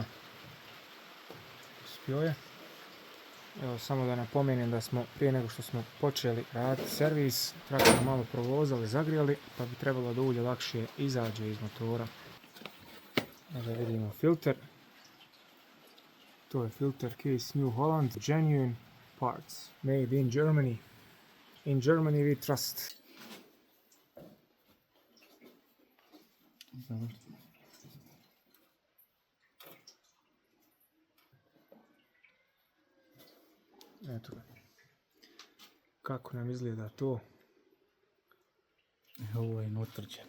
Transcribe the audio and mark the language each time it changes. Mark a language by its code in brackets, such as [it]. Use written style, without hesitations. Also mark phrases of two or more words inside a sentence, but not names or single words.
[hr] Uspio je. Evo, samo da napomenem da smo prije nego što smo počeli raditi servis, traktor malo provozali, zagrijali, pa bi trebalo da ulje lakše izađe iz motora. Da vidimo filter. To je filter Case New Holland, [en] genuine parts, made in Germany. In Germany we trust. [hr] Eto ga. Kako nam izgleda to? Ovo je neutvrđeno.